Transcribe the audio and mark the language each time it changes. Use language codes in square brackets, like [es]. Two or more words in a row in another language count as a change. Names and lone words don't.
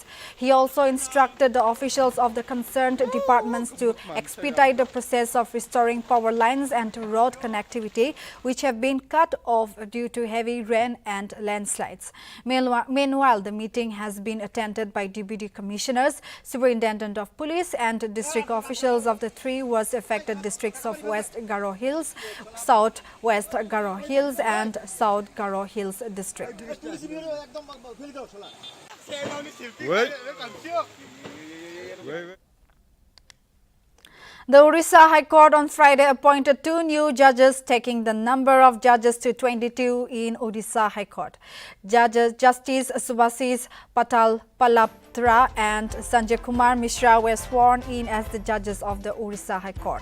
[en] He also instructed the officials of the concerned departments to expedite the process of restoring power lines and road connectivity, which have been cut off due to heavy rain and landslides. Meanwhile, the meeting has been attended by Deputy Commissioners, Superintendent of Police and district officials of the 3 worst affected districts of West Garo Hills, South West Garo Hills and South Garo Hills district. The Orissa High Court on Friday appointed 2 new judges, taking the number of judges to 22 in Odisha High Court. Justice Subhasis Patal Palaptra and Sanjay Kumar Mishra were sworn in as the judges of the Orissa High Court.